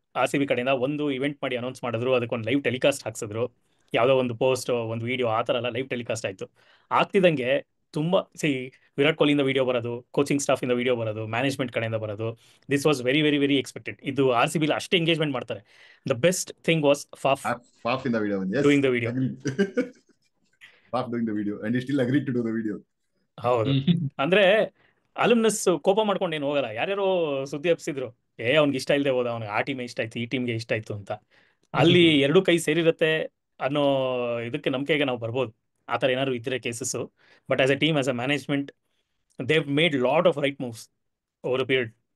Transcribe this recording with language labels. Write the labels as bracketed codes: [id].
[kn] RCB ಕಡೆಯಿಂದ ಒಂದು event ಮಾಡಿ ಅನೌನ್ಸ್ ಮಾಡಿದ್ರು, ಅದಕ್ಕೊಂದು ಲೈವ್ ಟೆಲಿಕಾಸ್ಟ್ ಹಾಕ್ಸಿದ್ರು. ಯಾವುದೋ ಒಂದು ಪೋಸ್ಟ್, ಒಂದು ವಿಡಿಯೋ, ಆ ಥರ ಎಲ್ಲ ಲೈವ್ ಟೆಲಿಕಾಸ್ಟ್ ಆಯಿತು. ಆಗ್ತಿದ್ದಂಗೆ ತುಂಬ ವಿರಾಟ್ ಕೊಹ್ಲಿಯಿಂದ ವಿಡಿಯೋ ಬರೋದು, ಕೋಚಿಂಗ್ ಸ್ಟಾಫಿಂದ ವಿಡಿಯೋ ಬರೋದು, ಮ್ಯಾನೇಜ್ಮೆಂಟ್ ಕಡೆಯಿಂದ ಬರೋದು. [en] This was very very very expected. [kn] ಇದು RCB ಅಷ್ಟೇ ಎಂಗೇಜ್ಮೆಂಟ್ ಮಾಡ್ತಾರೆ. [en] The best thing was Faf in the video. Yes, doing the video. Faf doing the video and he still agreed to do the video. [kn] ಹೌದು. ಅಂದ್ರೆ alumnus ಕೋಪ ಮಾಡ್ಕೊಂಡು ಏನು ಹೋಗಲ್ಲ. ಯಾರ್ಯಾರೋ ಸುದ್ದಿ ಹಬ್ಸಿದ್ರು, ಅವ್ನಿಗೆ ಇಷ್ಟ ಇಲ್ಲದೆ ಹೋದ, ಅವ್ನಿಗೆ ಆ ಟೀಮೇ ಇಷ್ಟ ಆಯ್ತು, ಈ ಟೀಮ್ಗೆ ಇಷ್ಟ ಆಯ್ತು ಅಂತ. ಅಲ್ಲಿ ಎರಡು ಕೈ ಸೇರಿರುತ್ತೆ ಅನ್ನೋ ಇದಕ್ಕೆ ನಂಬಿಕೆಗೆ ನಾವು ಬರ್ಬೋದು, ಆ ಥರ ಏನಾದ್ರು ಇದ್ರೆ cases. [en] But as a team, as a management, they made lot of right moves over period.